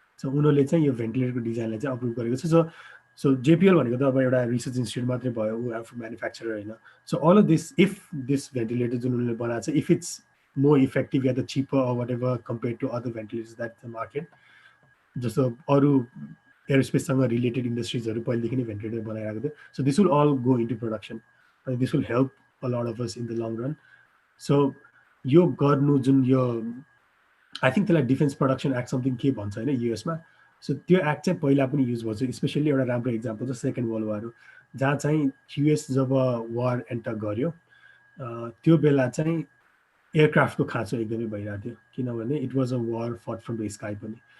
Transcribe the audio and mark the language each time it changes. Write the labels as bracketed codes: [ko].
[ne] So उनीहरूले चाहिँ यो भेन्टिलेटरको डिजाइनलाई चाहिँ अप्रुभ गरेको छ। सो जेपिएल भनेको त अब एउटा रिसर्च इन्स्टिट्युट मात्रै भयो, ऊ आफू म्यानुफ्याक्चरर होइन। [en] so all of this this ventilator [ne] जुन उनीहरूले बनाएको छ [en] if it's more effective [ne] या त [en] cheaper or whatever compared to other ventilators that the market, [ne] जस्तो अरू एरोस्पेससँग रिलेटेड इन्डस्ट्रिजहरू पहिलेदेखि नै भेन्टिलेटर बनाइरहेको थियो। [en] so this will all go into production [ne] अनि [en] This will help a lot of us in the long run. [ne] So यो गर्नु जुन यो [en] I think [ne] त्यसलाई डिफेन्स प्रोडक्सन एक्ट समथिङ के भन्छ होइन युएसमा। सो त्यो एक्ट चाहिँ पहिला पनि युज भएको छ। स्पेसल्ली एउटा राम्रो इक्जाम्पल छ सेकेन्ड वर्ल्ड वार हो, जहाँ चाहिँ युएस जब वार एन्टर गर्यो त्यो बेला चाहिँ एयरक्राफ्टको खाँचो एकदमै भइरहेको थियो, किनभने [en] it was a war fought from the sky [ne] पनि।